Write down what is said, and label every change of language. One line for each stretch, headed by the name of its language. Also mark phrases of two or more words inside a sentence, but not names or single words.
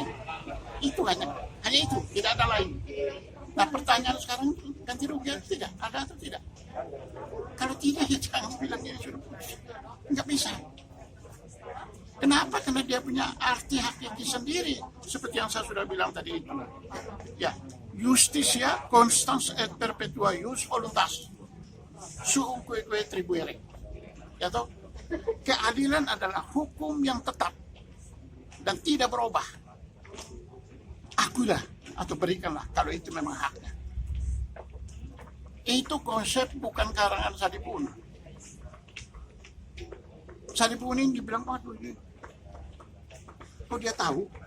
Indonesian: Itu hanya itu, tidak ada lain. Nah pertanyaan sekarang, ganti rugi atau tidak? Ada atau tidak? Kalau tidak, ya jangan bilang dia sudah putus. Nggak bisa. Kenapa? Karena dia punya arti hakiki sendiri. Seperti yang saya sudah bilang tadi itu. Ya,
Latin: justitia constans et perpetua ius voluntas. Suum quae tribuere.
Indonesian: Ya toh? Keadilan adalah hukum yang tetap dan tidak berubah. Akulah atau berikanlah kalau itu memang haknya. Itu konsep bukan karangan Sadipuna. Sadipuna ini dibilang, waduh, kok dia tahu?